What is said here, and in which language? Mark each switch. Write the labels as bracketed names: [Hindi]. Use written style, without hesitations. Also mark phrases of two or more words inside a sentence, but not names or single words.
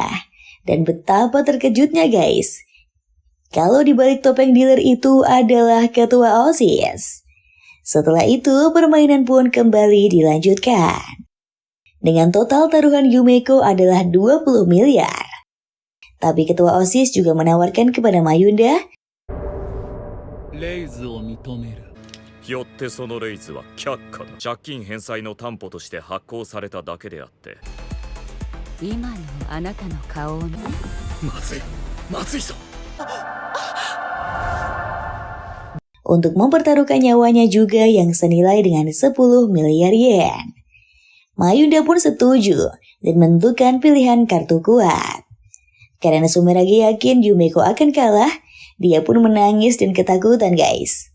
[Indonesian] Dan betapa terkejutnya guys. Kalau di balik topeng dealer itu adalah ketua OSIS. Setelah itu permainan pun kembali dilanjutkan. Dengan total taruhan Yumeko adalah 20 miliar. Tapi ketua OSIS juga menawarkan kepada Mayunda. [Japanese] よってそのレイズは却下だ。借金返済の担保として発行されただけであって。今のあなたの顔を見まずいぞ。 [Indonesian] Untuk mempertaruhkan nyawanya juga yang senilai dengan 10 miliar yen. Mayunda pun setuju dan menentukan pilihan kartu kuat. Karena Sumeragi yakin Yumeko akan kalah, dia pun menangis dan ketakutan guys.